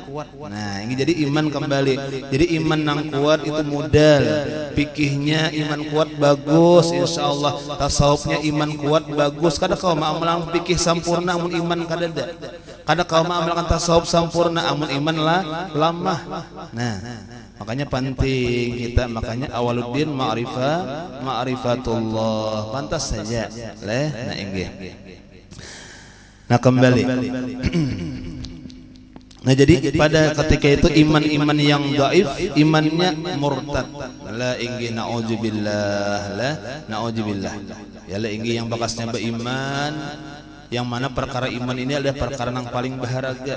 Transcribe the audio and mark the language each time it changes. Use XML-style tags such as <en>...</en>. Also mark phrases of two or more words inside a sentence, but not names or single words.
<id>Nah ini jadi iman kembali. Jadi iman yang kuat itu modal, fikihnya iman kuat bagus insyaallah, tasawufnya iman kuat bagus.</id> <bjn>Kada kau mau amalan fikih sampurna amun iman kada ada. Kada kau mau amalkan tasawuf sampurna amun iman lamah.</bjn> <id>Nah makanya penting kita, makanya</id> <ar>أول الدين معرفة الله</ar> <id>pantas saja nah inggih. Nah kembali nah jadi pada ketika itu iman yang dhaif imannya murtad la inggih naudzubillah ya la inggih yang bakasnya beriman yang mana perkara iman ini adalah perkara yang paling berharga.</id>